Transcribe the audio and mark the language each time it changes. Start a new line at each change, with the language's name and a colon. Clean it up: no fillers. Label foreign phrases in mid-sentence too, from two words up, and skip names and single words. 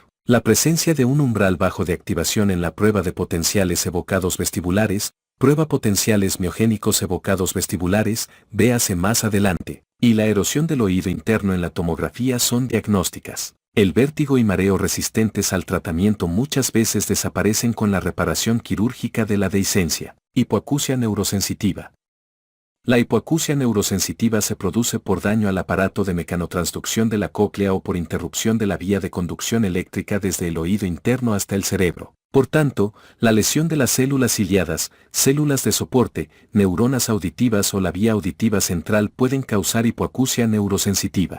Spanish: La presencia de un umbral bajo de activación en la prueba de potenciales evocados vestibulares, prueba potenciales miogénicos evocados vestibulares, véase más adelante, y la erosión del oído interno en la tomografía son diagnósticas. El vértigo y mareo resistentes al tratamiento muchas veces desaparecen con la reparación quirúrgica de la dehiscencia. Hipoacusia neurosensitiva. La hipoacusia neurosensitiva se produce por daño al aparato de mecanotransducción de la cóclea o por interrupción de la vía de conducción eléctrica desde el oído interno hasta el cerebro. Por tanto, la lesión de las células ciliadas, células de soporte, neuronas auditivas o la vía auditiva central pueden causar hipoacusia neurosensitiva.